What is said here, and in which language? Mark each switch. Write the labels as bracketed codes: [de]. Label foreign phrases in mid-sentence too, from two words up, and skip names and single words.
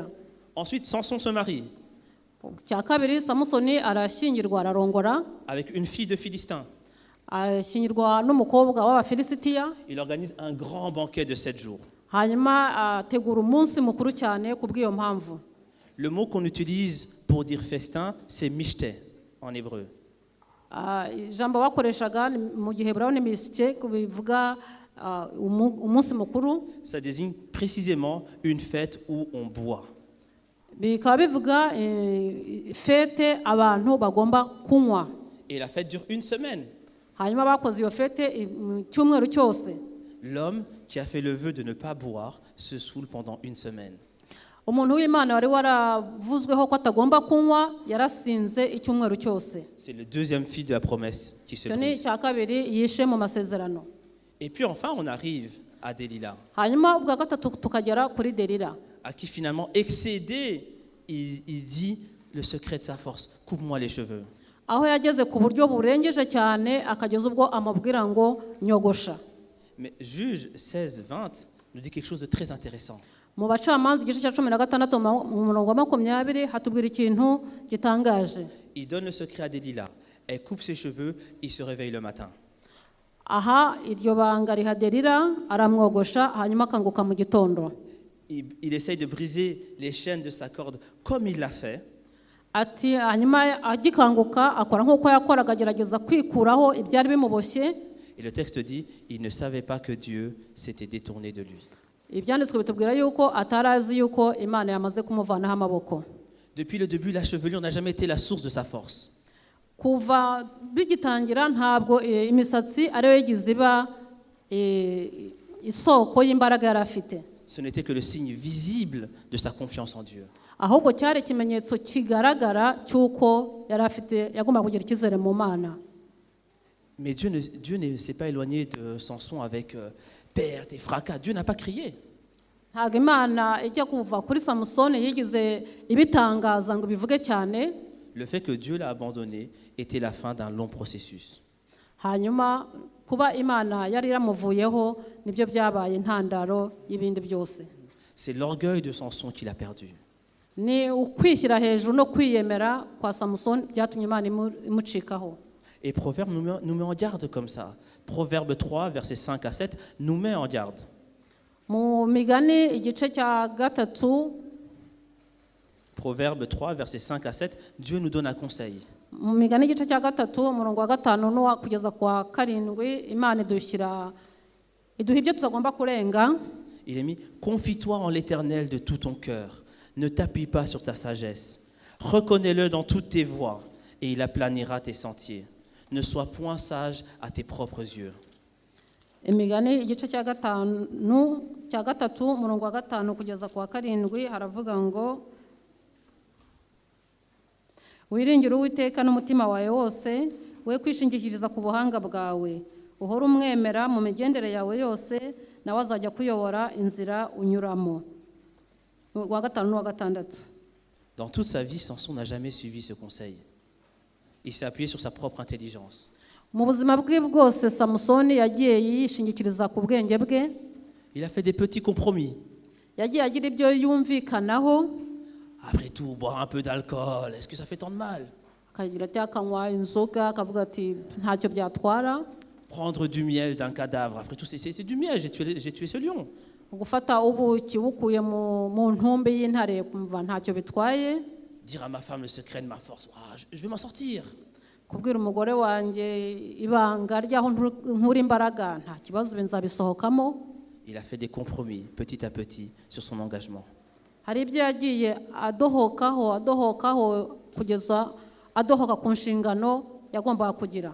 [fr] Ensuite, Samson se marie [rw] cya kabiri, Samusoni arashyingirwa ararongora [fr] avec une fille de Philistin. [rw] ashyingirwa n'umukobwa w'Abafilisitiya. [fr] Il organise un grand banquet de 7 jours. [rw] hanyuma ategura umunsi mukuru cyane ku bw'iyo mpamvu. [fr] Le mot qu'on utilise pour dire festin, c'est mishte en hébreu. [rw] ijambo bakoreshaga mu gihe Heburayo ni mishte, bivuga umunsi mukuru. [fr] Ça désigne précisément une fête où on boit. [rw] bikaba bivuga fete abantu bagomba kunywa. [fr] Et la fête dure une semaine. [rw] hanyuma bakoze iyo fete cyumweru cyose. [fr] L'homme qui a fait le vœu de ne pas boire se saoule pendant une semaine. [rw] umuntu w'Imana wari waravuzweho ko atagomba kunywa yarasinze icyumweru cyose. [fr] C'est le deuxième fil de la promesse qui se brise. [rw] cya kabiri yishe mu masezerano. [fr] Et puis enfin, on arrive à Delilah, [rw] hanyuma ubwa gatatu tukagera kuri Delila, [fr] à qui finalement, excédé, il dit le secret de sa force, coupe-moi les cheveux. [rw] aho yageze ku buryo burengeje cyane akageza ubwo amubwira ngo nyogosha. [fr] Mais Juge 16-20 nous dit quelque chose de très intéressant. [rw] mu Bacamanza igice cya 16 mu murongo wa 20 hatubwira ikintu gitangaje. [fr] Il donne le secret à Delilah. Elle coupe ses cheveux, il se réveille le matin. [rw] aha iryo banga riha Delila, aramwogosha hanyuma akanguka mu gitondo. [fr] Il essaye de briser les chaînes de sa corde comme il l'a fait. [rw] ati hanyuma agikanguka akora nk'uko yakoraga, agerageza kwikuraho ibyari bimuboshye. [fr] Et le texte dit, il ne savait pas que Dieu s'était détourné de lui. [rw] ibyanditswe bitubwira yuko atarazi yuko Imana yamaze kumuvanaho amaboko. [fr] Depuis le début, la chevelure n'a jamais été la source de sa force. [rw] kuva bigitangira ntabwo imisatsi ariyo yigize iba isoko y'imbaraga yari afite. [fr] Ce n'était que le signe visible de sa confiance en Dieu. [rw] ahubwo cyari ikimenyetso kigaragara cy'uko yari afite yagomba kugira icyizere mu Mana. [fr] Mais Dieu ne s'est pas éloigné de Samson avec perte et fracas. Dieu n'a pas crié. [rw] ntabwo Imana ijya kuva kuri Samusoni yigize ibitangaza ngo bivuge cyane. [fr] Le fait que Dieu l'a abandonné était la fin d'un long processus. [rw] hanyuma kuba Imana yari iramuvuyeho nibyo byabaye intandaro y'ibindi byose. [fr] C'est l'orgueil de Samson qu'il a perdu. [rw] ni ukwishyira hejuru no kwiyemera kwa Samusoni byatumye Imana imucikaho. [fr] Et Proverbe nous met en garde comme ça. Proverbe 3, versets 5 à 7, nous met en garde. [rw] mu Migani igice cya gatatu, [fr] Proverbe 3, versets 5 à 7, Dieu nous donne un conseil. [rw] mu Migani igice cya gatatu umurongo wa 5 kugeza kwa 7 Imana iduha ibyo tutagomba kurenga. [fr] Il est mis, confie-toi en l'Éternel de tout ton cœur. Ne t'appuie pas sur ta sagesse. Reconnais-le dans toutes tes voies et il aplanira tes sentiers. Ne sois point sage à tes propres yeux. [rw] Imigani igice cya gatatu umurongo wa 5 kugeza kwa 7 haravuga ngo wiringire Uwiteka n'umutima wawe wose, we kwishingikiriza ku buhanga bwawe, uhora umwemera mu migendere yawe yose, nawe azajya kuyobora inzira unyuramo. wa 5 n'uwa 6. [fr] Dans toute sa vie, Samson n'a jamais suivi ce conseil. Il s'est appuyé sur sa propre intelligence. [rw] mu buzima bwe bwose Samusoni yagiye yishingikiriza ku bwenge bwe. [fr] Il a fait des petits compromis. [rw] yagiye agira ibyo yumvikanaho, [fr] Après tout, boire un peu d'alcool, est-ce que ça fait tant de mal? [rw] akagira ati akanywa inzoga, akavuga ati ntacyo byatwara. [fr] Prendre du miel d'un cadavre, après tout, c'est du miel, j'ai tué ce lion. [rw] Gufata ubuki bukuye mu ntumbi y'intare kumva ntacyo bitwaye. [fr] Dire à ma femme le secret de ma force, ah, je vais m'en sortir. [rw] Kubwira umugore wanjye ibanga ryaho nkura imbaraga nta kibazo nzabisohokamo. [fr] Il a fait des compromis petit à petit sur son engagement. [rw] Hari ibyo yagiye adohokaho kugeza adohoka ku nshingano yagombaga kugira.